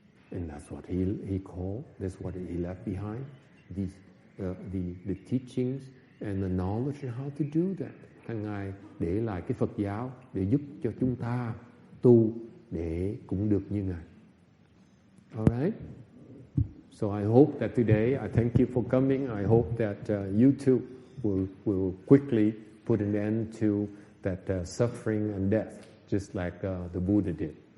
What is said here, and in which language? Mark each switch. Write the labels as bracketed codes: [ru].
[en] And that's what he called, that's what he left behind, these, the teachings and the knowledge on how to do that. [vi] Thằng Ngài để lại cái Phật giáo để giúp cho chúng ta tu để cũng được như Ngài. [en] Alright? So I hope that today, I thank you for coming. I hope that you too will quickly put an end to that suffering and death, just like the Buddha did.